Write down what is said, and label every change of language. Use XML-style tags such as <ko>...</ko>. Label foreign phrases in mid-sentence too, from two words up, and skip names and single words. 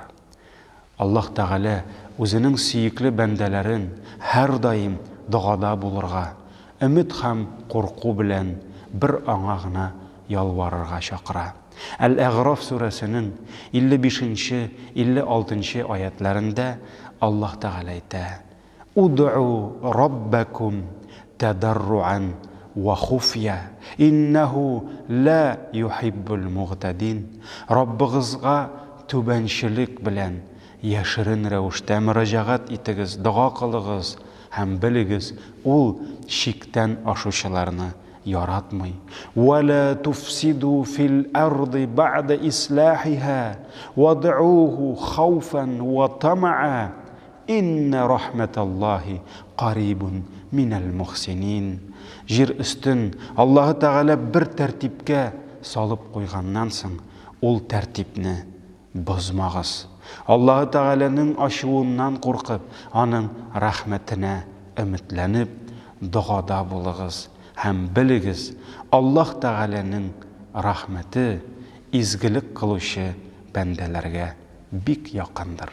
<tt>Аллаһ Тәгалә үзенең сөекле бәндәләрен һәр даим дуада булырга, өмет һәм курку белән бер аңа гына ялварырга чакыра. Әл-Әгъраф сүрәсенең 55-56 аятларында Аллаһ Тәгалә әйтә:</tt> <ar>"ادعوا ربكم تضرعا وخفية إنه لا يحب المعتدين."</ar> <tt>Раббыгызга түбәнчелек белән яшерен рәвештә мөрәҗәгать итегез, дуа кылыгыз һәм белегез, ул шиктән ашучыларны яратмый.</tt> <ar>"ولا تفسدوا في الأرض بعد إصلاحها وادعوه خوفا وطمعا إن رحمة الله قريب من المحسنين."</ar> <tt>Жир өстен Аллаһ Тәгалә бер тәртипкә салып куйганнан соң, ул тәртипне бозмагыз. Аллаһ Тәгаләнең ачуыннан куркып, аның рәхмәтенә өметләнеп, дуада булыгыз һәм белегез, Аллаһ Тәгаләнең рәхмәте изгелек кылучы бәндәләргә бик якындыр.</tt>